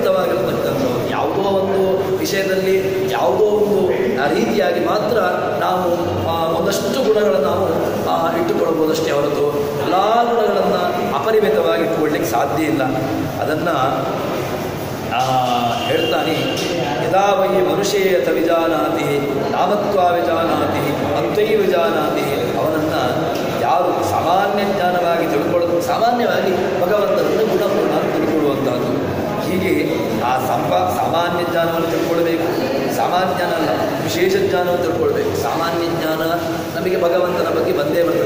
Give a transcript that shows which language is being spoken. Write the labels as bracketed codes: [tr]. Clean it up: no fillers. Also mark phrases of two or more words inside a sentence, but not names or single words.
[kn] ಯಾವುದೋ ಒಂದು ವಿಷಯದಲ್ಲಿ ಯಾವುದೋ ಒಂದು ರೀತಿಯಾಗಿ ಮಾತ್ರ ನಾವು ಒಂದಷ್ಟು ಗುಣಗಳನ್ನು ನಾವು ಇಟ್ಟುಕೊಳ್ಬೋದಷ್ಟೇ ಹೊರತು ಎಲ್ಲ ಗುಣಗಳನ್ನು ಅಪರಿಮಿತವಾಗಿ ಇಟ್ಟುಕೊಳ್ಳಿಕ್ಕೆ ಸಾಧ್ಯ ಇಲ್ಲ. ಅದನ್ನು ಹೇಳ್ತಾನೆ, [sa] ಯದಾ ವೈ ಮನುಷ್ಯೇಯಥ ವಿಜಾನಾತಿ ನಾಮತ್ವ ವಿಜಾನಾತಿ ಅತ್ವೈ ವಿಜಾನಾತಿ. [kn] ಅವನನ್ನು ಯಾರು ಸಾಮಾನ್ಯ ಜ್ಞಾನವಾಗಿ ತಿಳ್ಕೊಳ್ಳೋದು, ಸಾಮಾನ್ಯವಾಗಿ ಭಗವಂತನನ್ನು ಗುಣಪೂರ್ಣ ತಿಳ್ಕೊಳ್ಳುವಂಥದ್ದು. ಹೀಗೆ ಆ ಸಾಮಾನ್ಯ ಜ್ಞಾನವನ್ನು ತಿಳ್ಕೊಳ್ಬೇಕು. ಸಾಮಾನ್ಯ ಜ್ಞಾನ ಅಲ್ಲ, ವಿಶೇಷ ಜ್ಞಾನವನ್ನು ತಿಳ್ಕೊಳ್ಬೇಕು. ಸಾಮಾನ್ಯ ಜ್ಞಾನ ನಮಗೆ ಭಗವಂತನ ಬಗ್ಗೆ ಬಂದೇ ಬರ್ತದೆ.